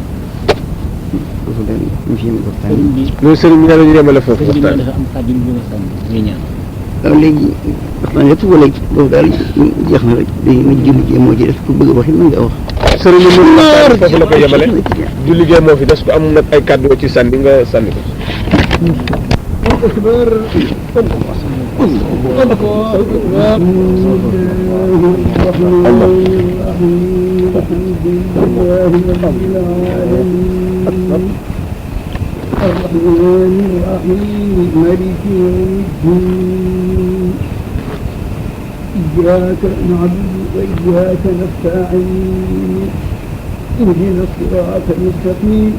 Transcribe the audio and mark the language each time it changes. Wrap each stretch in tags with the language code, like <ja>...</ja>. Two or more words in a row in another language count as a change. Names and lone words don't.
<wo>loolu sëriñ bi nee nañu yemale foofu waxtaan. waaw léegi waxtaan yëpp wala boobu daal jeex na rek léegi nag julli gee moo ci des ku bëgg a wax it mën nga wax. sëriñ bi moom waxtaan foofu la ko yemale julli gee moo fi des ko am nag ay kàddu ci sànni nga sànni ko.</wo> <ar>الرحمن الرحيم مالك يوم الدين إياك نعبد وإياك نستعين اهدنا الصراط المستقيم</ar>